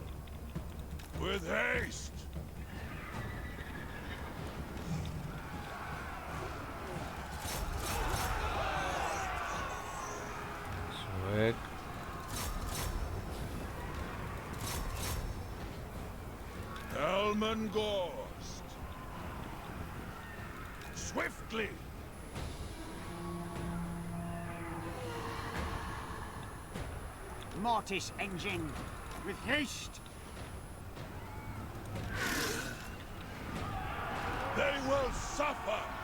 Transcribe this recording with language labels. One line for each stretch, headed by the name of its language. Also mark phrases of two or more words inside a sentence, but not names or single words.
English: With haste! Zuek. Elman Ghost. Swiftly! Mortis engine. With haste. They will suffer!